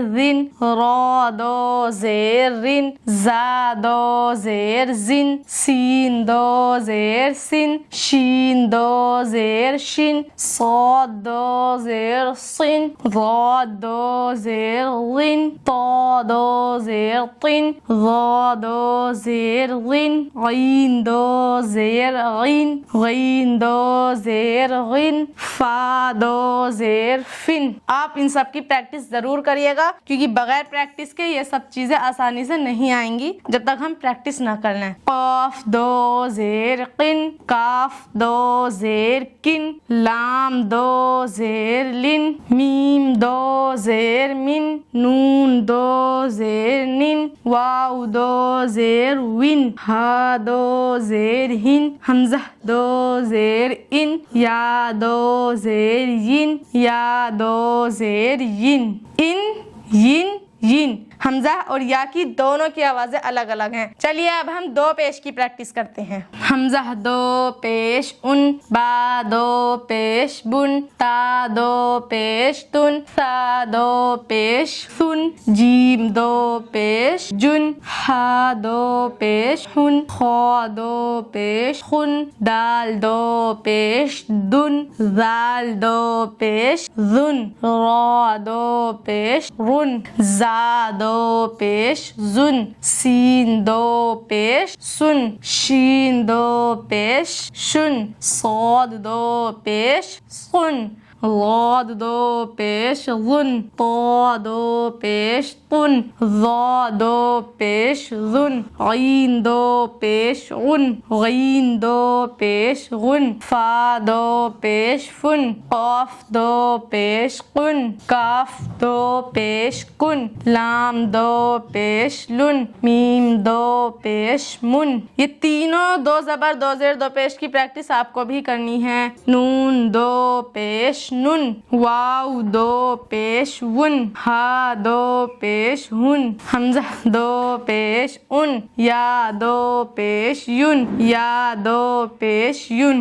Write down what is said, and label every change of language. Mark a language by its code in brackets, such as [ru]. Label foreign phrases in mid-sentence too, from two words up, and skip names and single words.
[ur] ذن, را دو زیر رن, زا دو زیر زن, سین دو زیر سن, شین دو زیر شن, صاد دو زیر صن, ضاد دو زیر ظن, طا دو زیر طن, ظا دو زیر غن, غین دو زیر غن, غین دو زیر غن, فا دو زیر فن. آپ ان سب کی پریکٹس ضرور کریے گا, کیونکہ بغیر پریکٹس کے یہ سب چیزیں آسانی سے نہیں آئیں گی جب تک ہم پریکٹس نہ کر لیں. قاف دو زیر قن, کاف دو زیر کن, لام دو زیر لن, میم دو زیر من, نون دو زیر نن, واو دو زیر ون, ہا دو زیر ہن, حمزہ دو زیر ان, یا دو زیر ین, یا دو زیر ین, ان ین ین. حمزہ اور یا کی دونوں کی آوازیں الگ الگ ہیں. چلیے اب ہم دو پیش کی پریکٹس کرتے ہیں. حمزہ دو پیش ان, با دو پیش بن, تا دو پیش تن, ثا دو پیش ثن, جیم دو پیش جن, ہا دو پیش ہن, خا دو پیش خن, دال دو پیش دن, ذال دو پیش ذن, را دو پیش رن, زا دو پیش زن, سین دو پیش سن, شین دو پیش شن, صاد دو پیش سن, ضاد دو پیش ظن, طا دو پیش طن, ظا دو پیش ظن, غین دو پیش غن, غین دو پیش غن, فا دو پیش فن, قاف دو پیش قن, کاف دو پیش کن, لام دو پیش لن, میم دو پیش من. یہ تینوں دو زبر دو زیر دو پیش کی پریکٹس آپ کو بھی کرنی ہے. نون دو پیش نن, واو دو پیش ون, ہا دو پیش ہن, حمزہ دو پیش ان, یا دو پیش یون, یا دو پیش یون.